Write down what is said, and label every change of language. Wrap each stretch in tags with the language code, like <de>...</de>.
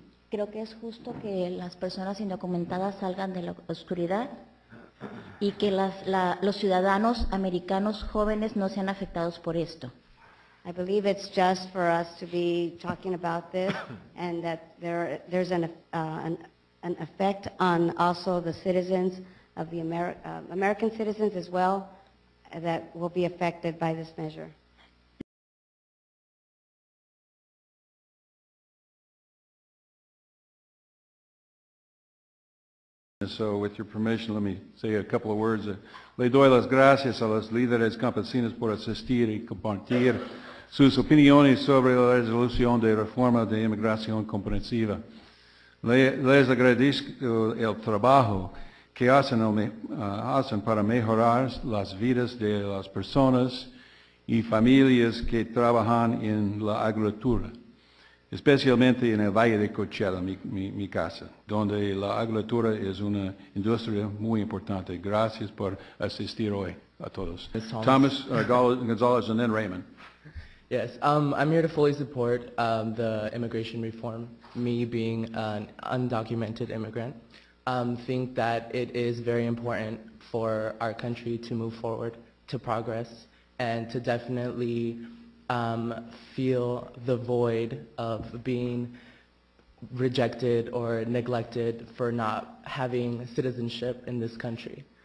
<es>creo que es justo que las personas indocumentadas salgan de la oscuridad y que los ciudadanos americanos jóvenes no sean afectados por esto.</es> <en>I believe it's just for us to be talking about this, and that there's an effect on also the citizens of the American citizens as well that will be affected by this measure. So, with your permission, let me say a couple of words.</en> <es>Le doy las gracias a los líderes campesinos por asistir y compartir sus opiniones sobre la resolución de reforma de inmigración comprensiva. Les agradezco el trabajo que hacen para mejorar las vidas de las personas y familias que trabajan en la agricultura, especialmente en el Valle de Coachella, mi casa, donde la agricultura es una industria muy importante. Gracias por asistir hoy a todos.</es> <en>Thomas Gonzalez and then Raymond. Yes, I'm here to fully support the immigration reform. Me being an undocumented immigrant, think that it is very important for our country to move forward, to progress, and to definitely feel the void of being rejected or neglected for not having citizenship in this country.</en>